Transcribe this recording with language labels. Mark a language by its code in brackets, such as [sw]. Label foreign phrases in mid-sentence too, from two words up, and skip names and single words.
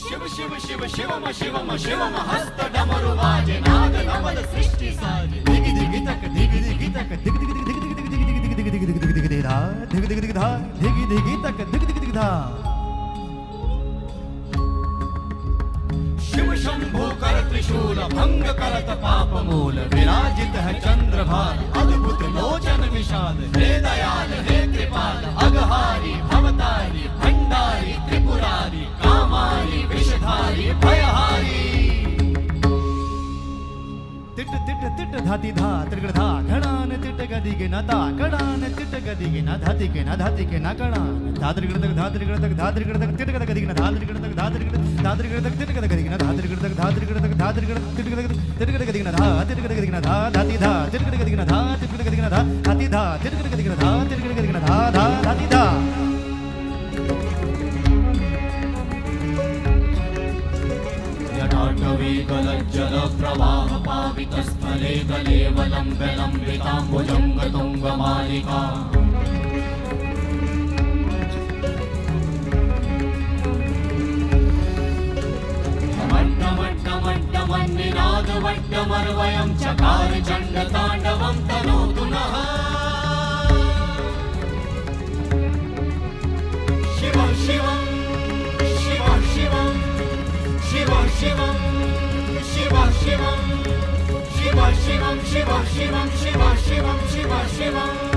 [hi] शिव शिव शिवम शिवम शिवम हस्त डमरू वाजे नाद नवल सृष्टि साजे धिगी धिगी तक धिगी धिगी तक धिगी धिगी धिगी धिगी धिगी धिगी धिगी धिगी धिगी धिगी धा धिगी धिगी धिगी धा धिगी धिगी तक धिगी धिगी धिगी धा शिव शंभु कर त्रिशूल भंग करत पाप मूल विराजित है चंद्रभार अद्भुत लोचन विशाल हे दयाल हे कृपाल अगहारी भवतारी भंडारी त्रिपुरारी कामारी विषधारी भयहारी तिट तिट तिट धाती धा त्रिगड़ धा घड़ान तिट गदी के ना ता घड़ान तिट गदी के ना धाती के ना धाती के ना घड़ान धात्रिगड़ तक धात्रिगड़ तक धात्रिगड़ तक तिट गद गदी के ना धात्रिगड़ तक धात्रिगड़ तक तिट गद गदी के ना धात्रिगड़ तक धात्रिगड़ तक धात्रिगड़ तिट गद गदी के ना धा तिट गद गदी के ना धा धाती धा तिट गद गदी के ना धा तिट गद गदी के ना धा धाती धा तिट गद गदी के ना धा तिट गद गदी के ना धा धा धाती धा [sa] जटाटवी गलज्जल प्रवाह पावित स्थले गलेवलं विलम्बिताम्बुजं तुङ्गमालिका वट्टमर्वयं चकार चण्डताण्डवं तनोतु नः शिव शिवं शिव शिवं शिव शिवं शिव शिवं शिव शिवं शिव शिवं शिव शिवं शिव शिवं